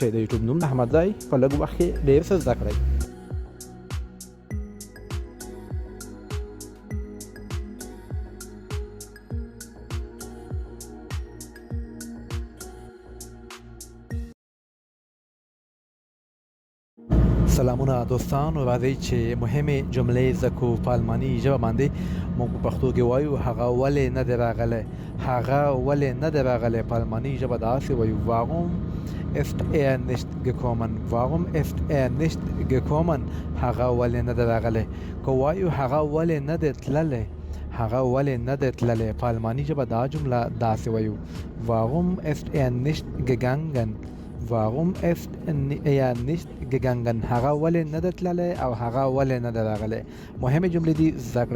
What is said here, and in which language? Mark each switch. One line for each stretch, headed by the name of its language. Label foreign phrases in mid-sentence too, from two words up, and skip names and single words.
Pashto: د یوټیوب نوم احمد ځای، په لږ وخت کې ډېر څه زده کړئ. سلامونه دوستانو، راځئ چې مهمې جملې زده کړو په الماني ژبه باندې. موږ په پښتو کې وایو هغه ولې نه دی راغلی، هغه ولې نه دی راغلی، په الماني ژبه داسې وایو
German: warum ist nicht gekommen warum ist nicht gekommen
Pashto: هغه ولې نه دی راغلی. که وایو هغه ولې نه دی تللی، هغه ولې نه دی تللی، په الماني ژبه دا جمله داسې وایو
German: warum ist nicht gegangen warum ist nicht gegangen
Pashto: هغه ولې نه دی تللی او هغه ولې نه دی راغلی. مهمې جملې دي، زده کړئ.